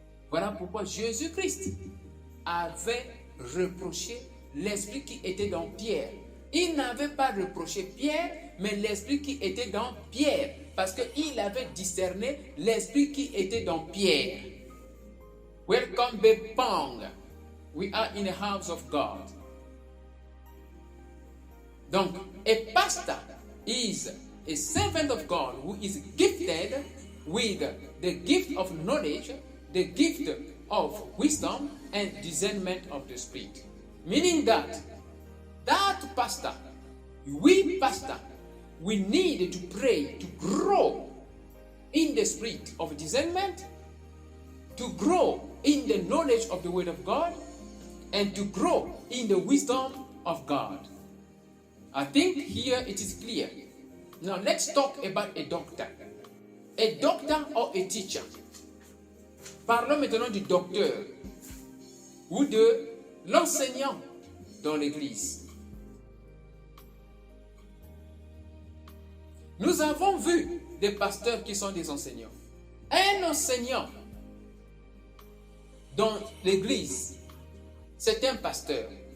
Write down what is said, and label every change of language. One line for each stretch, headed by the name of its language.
French: Voilà pourquoi Jésus-Christ avait reproché l'esprit qui était dans Pierre. Il n'avait pas reproché Pierre, mais l'esprit qui était dans Pierre, parce qu'il avait discerné l'esprit qui était dans Pierre.
English: Welcome, Bepong. We are in the house of God. Donc, a pastor is a servant of God who is gifted with the gift of knowledge, the gift of wisdom, and discernment of the spirit. Meaning that pastor, we need to pray to grow in the spirit of discernment, to grow in the knowledge of the word of God, and to grow in the wisdom of God. I think here it is clear. Now let's talk about a doctor. A doctor or a teacher.
French: Parlons maintenant du docteur ou de l'enseignant dans l'église. Nous avons vu des pasteurs qui sont des enseignants. Un enseignant dans l'église, c'est un pasteur.